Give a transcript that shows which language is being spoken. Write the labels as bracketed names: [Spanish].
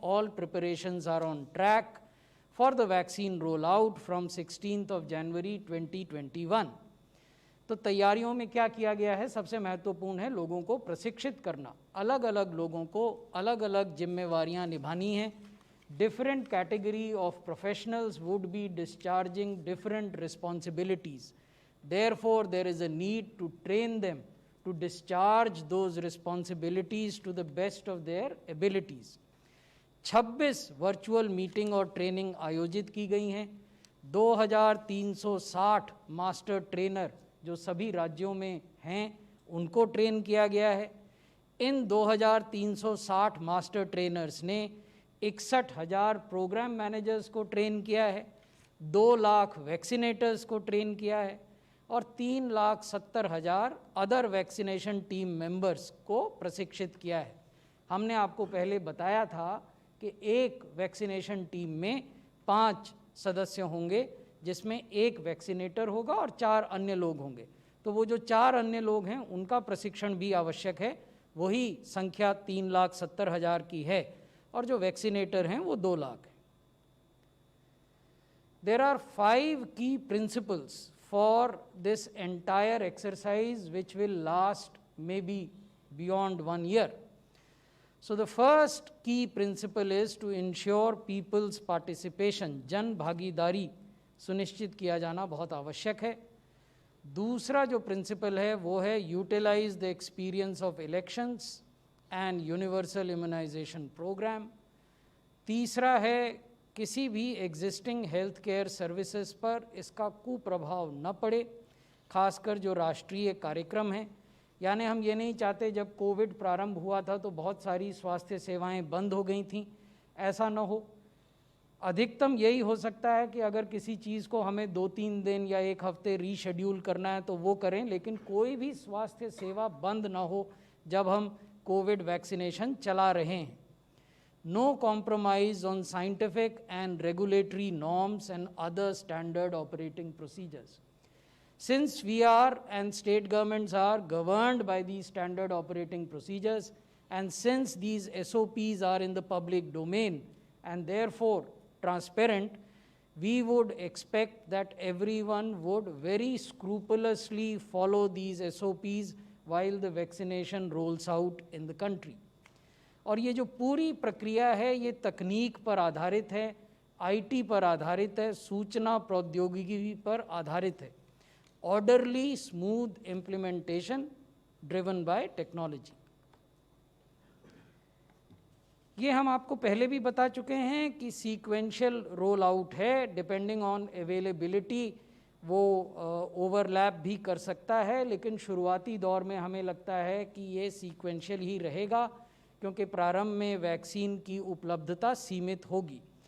[English] All preparations are on track for the vaccine roll out from 16 January 2021। [Hindi] तो तैयारियों में क्या किया गया है? सबसे महत्वपूर्ण है लोगों को प्रशिक्षित करना। अलग अलग लोगों को अलग अलग जिम्मेवारियां निभानी हैं। [English] Different category of professionals would be discharging different responsibilities. Therefore, there is a need to train them to discharge those responsibilities to the best of their abilities. [Hindi] 26 virtual meeting और ट्रेनिंग आयोजित की गई हैं। 2360 मास्टर ट्रेनर जो सभी राज्यों में हैं उनको ट्रेन किया गया है। इन 2360 मास्टर ट्रेनर्स ने 61,000 प्रोग्राम मैनेजर्स को ट्रेन किया है, 2 लाख वैक्सीनेटर्स को ट्रेन किया है और 3,70,000 [English] other vaccination team members [Hindi] को प्रशिक्षित किया है। हमने आपको पहले बताया था कि एक वैक्सीनेशन टीम में 5 सदस्य होंगे, जिसमें एक वैक्सीनेटर होगा और 4 अन्य लोग होंगे। तो वो जो 4 अन्य लोग हैं उनका प्रशिक्षण भी आवश्यक है। वही संख्या 3,70,000 की है और जो वैक्सीनेटर हैं वो 2 लाख हैं। [English] There are 5 key principles for this entire exercise which will last maybe beyond 1 year. So the first key principle is to ensure people's participation. [Hindi] जन भागीदारी सुनिश्चित किया जाना बहुत आवश्यक है। दूसरा जो प्रिंसिपल है वो है [English] Utilise the experience of elections and universal immunisation programme. [Hindi] तीसरा है किसी भी एग्जिस्टिंग हेल्थ केयर सर्विसेज पर इसका कुप्रभाव न पड़े, खासकर जो राष्ट्रीय कार्यक्रम हैं। यानी हम ये नहीं चाहते, जब कोविड प्रारंभ हुआ था तो बहुत सारी स्वास्थ्य सेवाएं बंद हो गई थीं, ऐसा न हो। अधिकतम यही हो सकता है कि अगर किसी चीज़ को हमें 2-3 दिन या 1 हफ्ते रीशेड्यूल करना है तो वो करें, लेकिन कोई भी स्वास्थ्य सेवा बंद ना हो जब हम कोविड वैक्सीनेशन चला रहे हैं। [English] No compromise on scientific and regulatory norms and other standard operating procedures. Since we are and state governments are governed by these standard operating procedures, and since these SOPs are in the public domain and therefore transparent, we would expect that everyone would very scrupulously follow these SOPs while the vaccination rolls out in the country. [Hindi] और ये जो पूरी प्रक्रिया है ये तकनीक पर आधारित है, IT पर आधारित है, सूचना प्रौद्योगिकी पर आधारित है। [English] Orderly, smooth implementation driven by technology. [Hindi] ये हम आपको पहले भी बता चुके हैं कि सीक्वेंशियल रोल आउट है, [English] depending on availability [Hindi] वो ओवरलैप भी कर सकता है, लेकिन शुरुआती दौर में हमें लगता है कि ये सीक्वेंशियल ही रहेगा क्योंकि प्रारंभ में वैक्सीन की उपलब्धता सीमित होगी।